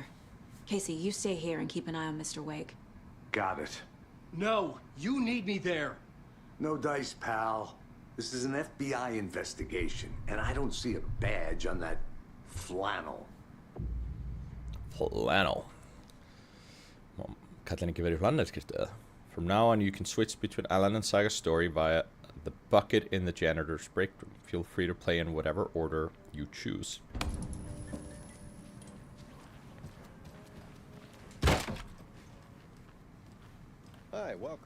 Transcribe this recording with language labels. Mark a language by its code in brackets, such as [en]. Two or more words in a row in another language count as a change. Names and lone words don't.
[en] Casey, you stay here and keep an eye on Mr. Wake. Got it. No, you need me there. No dice, pal. This is an FBI investigation, and I don't see a badge on that flannel. Flannel. [is] Kallar ekki verið flannelskirtu eða? [en] From now on, you can switch between Alan and Saga's story via the bucket in the janitor's break room. Feel free to play in whatever order you choose. Hi, welcome.